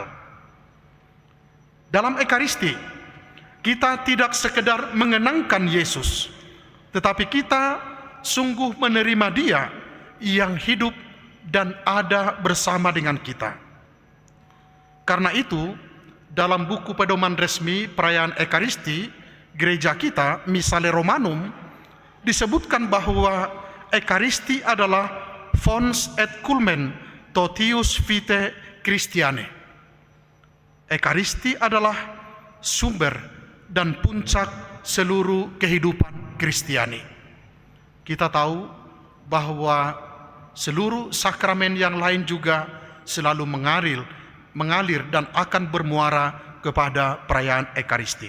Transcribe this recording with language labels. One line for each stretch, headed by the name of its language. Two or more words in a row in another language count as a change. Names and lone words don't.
Indonesian: Dalam Ekaristi, kita tidak sekedar mengenangkan Yesus, tetapi kita sungguh menerima Dia yang hidup dan ada bersama dengan kita. Karena itu, dalam buku pedoman resmi perayaan Ekaristi, gereja kita, Missale Romanum, disebutkan bahwa Ekaristi adalah
Latin: fons et culmen totius vitae Christianae.
Indonesian: Ekaristi adalah sumber dan puncak seluruh kehidupan Kristiani. Kita tahu bahwa seluruh sakramen yang lain juga selalu mengalir dan akan bermuara kepada perayaan Ekaristi.